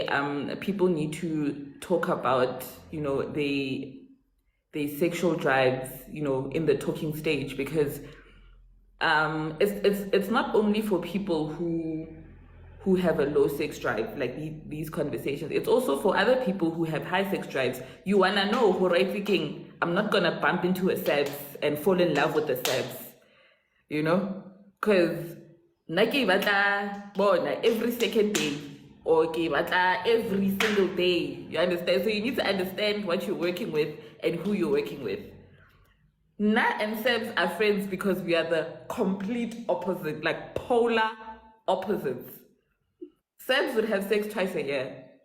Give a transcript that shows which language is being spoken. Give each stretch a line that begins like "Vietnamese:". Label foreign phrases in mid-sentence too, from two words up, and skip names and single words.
English: People need to talk about, you know, the sexual drives, you know, in the talking stage, because it's not only for people who who have a low sex drive, like these conversations. It's also for other people who have high sex drives. You wanna know who right thinking, I'm not gonna bump into a Sebs and fall in love with the Sebs, you know? Because
Southern Sotho: naki batla bona
English: every second day or
Southern Sotho: ke batla
English: every single day. You understand? So you need to understand what you're working with and who you're working with. Nat and Sebs are friends because we are the complete opposite, like polar opposites. Sebs would have sex twice a year.